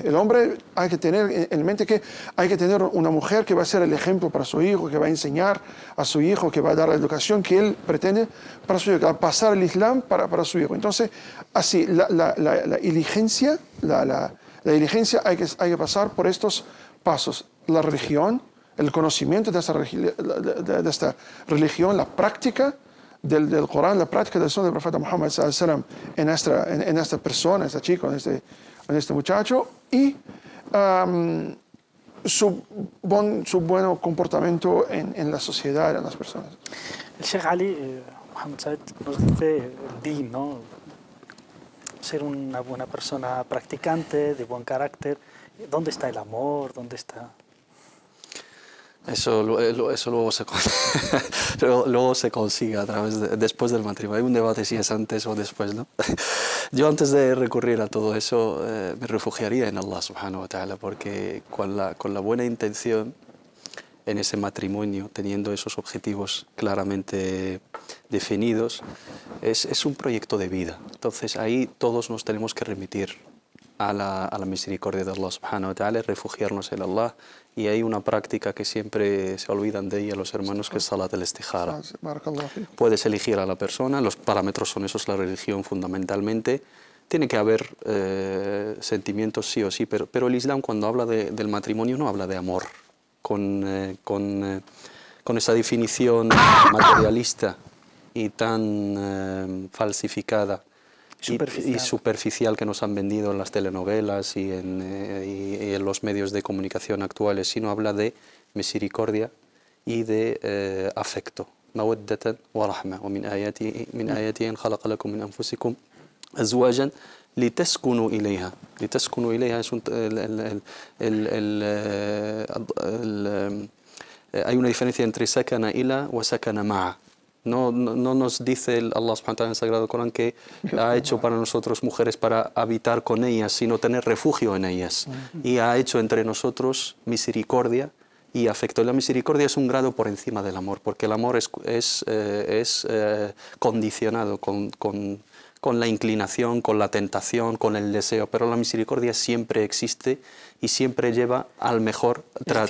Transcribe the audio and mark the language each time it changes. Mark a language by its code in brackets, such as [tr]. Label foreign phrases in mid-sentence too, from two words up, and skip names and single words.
[es] El hombre hay que tener en mente que hay que tener una mujer que va a ser el ejemplo para su hijo, que va a enseñar a su hijo, que va a dar la educación que él pretende para su hijo, que va a pasar el Islam para su hijo. Entonces, así, la diligencia, la diligencia hay que pasar por estos pasos. La religión, el conocimiento de esta religión, la práctica del Corán, la práctica del Sunnah del profeta Muhammad [ar] صلى الله عليه وسلم [es] en esta persona, en este chico, en este muchacho, y su buen comportamiento en la sociedad, en las personas. El Sheikh Ali Mohammed Said nos dice el din, ¿no? Ser una buena persona practicante, de buen carácter. ¿Dónde está el amor? ¿Dónde está...? Eso luego se consigue a través después del matrimonio. Hay un debate si es antes o después, ¿no? Yo antes de recurrir a todo eso me refugiaría en [ar] الله سبحانه وتعالى, [es] porque con la buena intención en ese matrimonio, teniendo esos objetivos claramente definidos, es un proyecto de vida. Entonces ahí todos nos tenemos que remitir a la misericordia de [ar] الله سبحانه وتعالى, [es] refugiarnos en Allah. Y hay una práctica que siempre se olvidan de ella los hermanos, que es [ar] صلاة الاستخارة. [es] Puedes elegir a la persona, los parámetros son esos, la religión fundamentalmente. Tiene que haber sentimientos sí o sí, pero el Islam cuando habla del matrimonio no habla de amor, con esa definición materialista y tan falsificada y superficial que nos han vendido en las telenovelas y en los medios de comunicación actuales, sino habla de misericordia y de afecto. [ar] مودة ورحمة ومن آياته أن خلق لكم من أنفسكم أزواجا لتسكنوا إليها. لتسكنوا إليها [es] es hay una diferencia entre [ar] سكن إلى وسكن مع. [es] No nos dice [ar] الله سبحانه وتعالى [es] en el Sagrado Corán que ha hecho para nosotros mujeres para habitar con ellas, sino tener refugio en ellas. Y ha hecho entre nosotros misericordia y afecto. Y la misericordia es un grado por encima del amor, porque el amor es condicionado con la inclinación, con la tentación, con el deseo, pero la misericordia siempre existe y siempre lleva al mejor trato.